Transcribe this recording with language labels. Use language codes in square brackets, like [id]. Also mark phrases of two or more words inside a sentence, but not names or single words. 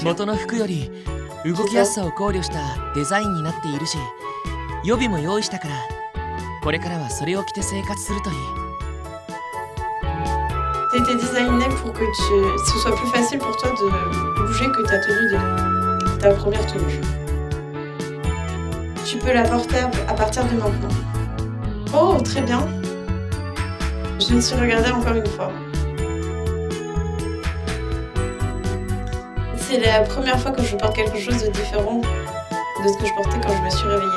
[ja] 元の服より動きやすさを考慮したデザインになっているし、予備も用意したから、これからはそれを着て生活するといい。 [fr] T'as été designé pour que ce soit plus facile pour toi de bouger que ta tenue ta première tenue. Tu peux la porter à partir de maintenant. Oh, très bien. Je me suis regardée encore une fois. C'est la première fois que je porte quelque chose de différent de ce que je portais quand je me suis réveillée.